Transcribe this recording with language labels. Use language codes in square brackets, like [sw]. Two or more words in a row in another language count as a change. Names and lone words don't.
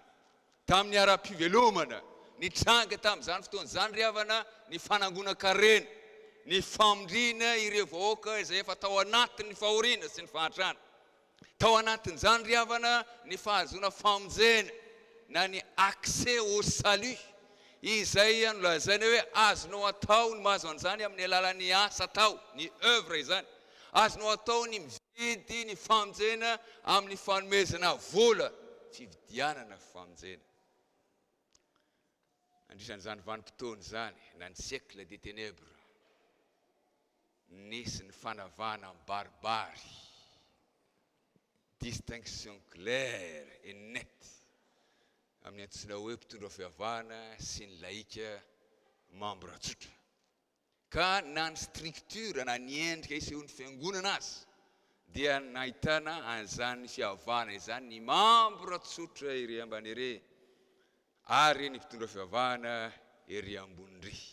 [mg] Tamin'ny ara-pivelomana nitranga tamin'izany fotoana zany riavana ny fanangonan-karena, ny famondriana ireo vahoaka izay efa tao anatin'ny fahoriana sy ny fahatrana. Tao anatin'izany riavana ny fahazoana famonjena na ny [fr] accès au salut [mg] izay nolazaina hoe azonao atao ny mahazo an'izany amin'ny alalan'ny asa atao, ny œuvre izany. Azonao atao ny mividy ny famonjena amin'ny fanomezana vola, fividianana famonjena. Andrisan'izany vanim-potoana zany, na ny [fr] siècle des ténèbres, [mg] nisy ny fanavana baribary, [fr] distinction claire et nette [mg] amin'ny antsoina hoe mpitondra fihavana sy ny laika membre tsotra. Ka na ny structure na ny endrika isehon'ny fiangonana azy dia nahitana an'izany fihavana izany ny membre tsotra ery ambany ery ary ny mpitondra fihavana ery ambony ry.